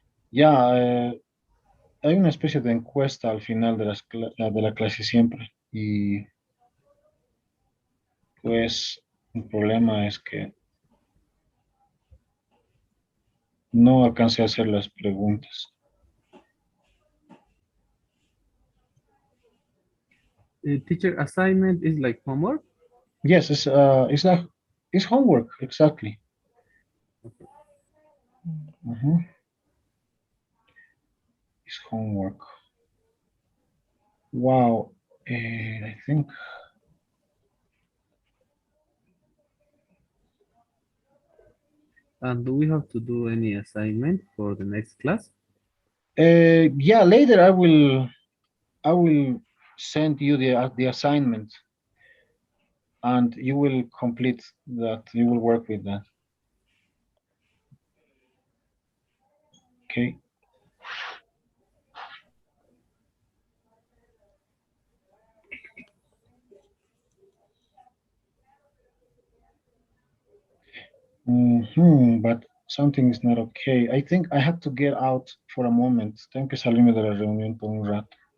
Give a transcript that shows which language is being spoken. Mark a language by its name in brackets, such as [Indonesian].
[Spanish] Ya, hay una especie de encuesta al final de de la clase siempre. Y pues el problema es que no alcancé a hacer las preguntas. [English] Teacher assignment is like homework? Yes, it's homework, exactly. It's homework. Wow, I think. And do we have to do any assignment for the next class? Yeah, later I will send you the assignment, and you will complete that. You will work with that. Okay. But something is not okay. I think I have to get out for a moment. [Spanish] Tengo que salirme de la reunión por un rato.